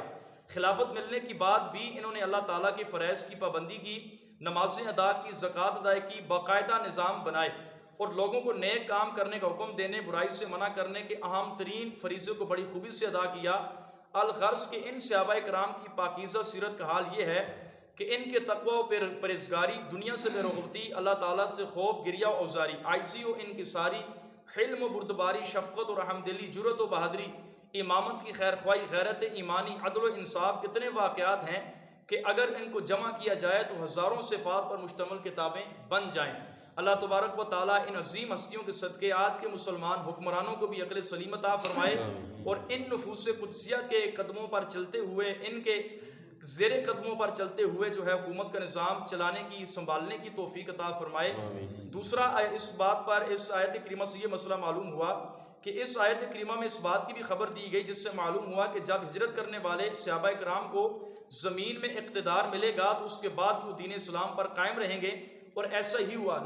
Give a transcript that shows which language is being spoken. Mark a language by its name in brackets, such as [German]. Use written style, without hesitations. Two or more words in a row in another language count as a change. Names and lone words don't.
[Urdu] خلافت ملنے کے بعد بھی انہوں نے اللہ تعالیٰ کے فرض کی پابندی کی، نمازیں ادا کی، زکات ادا کی، باقاعدہ نظام بنائے اور لوگوں کو نیک کام کرنے کا حکم دینے، برائی سے منع کرنے کے اہم ترین فریضے کو بڑی خوبی سے ادا کیا. الغرض کہ ان صحابۂ کرام کی پاکیزہ سیرت کا حال یہ ہے کہ ان کے تقویٰ و پرہیزگاری، دنیا سے بے رغبتی، اللہ تعالیٰ سے خوف, گریہ و اوزاری، عاجزی و انکساری، حلم و بردباری, شفقت اور رحم دلی، جرأت و بہادری، امامت کی خیر خواہی، غیرت ایمانی، عدل و انصاف، کتنے واقعات ہیں کہ اگر ان کو جمع کیا جائے تو ہزاروں صفات پر مشتمل کتابیں بن جائیں. اللہ تبارک و تعالیٰ ان عظیم ہستیوں کے صدقے آج کے مسلمان حکمرانوں کو بھی عقل سلیم عطا فرمائے اور ان نفوس قدسیہ کے قدموں پر چلتے ہوئے، ان کے زیر قدموں پر چلتے ہوئے جو ہے حکومت کا نظام چلانے کی، سنبھالنے کی توفیق عطا فرمائے. دوسرا، اس بات پر اس آیت کریمہ سے یہ مسئلہ معلوم ہوا کہ اس آیت کریمہ میں اس بات کی بھی خبر دی گئی جس سے معلوم ہوا کہ جب ہجرت کرنے والے صحابۂ کرام کو زمین میں اقتدار ملے گا تو اس کے بعد وہ دین اسلام پر قائم رہیں گے اور ایسا ہی ہوا.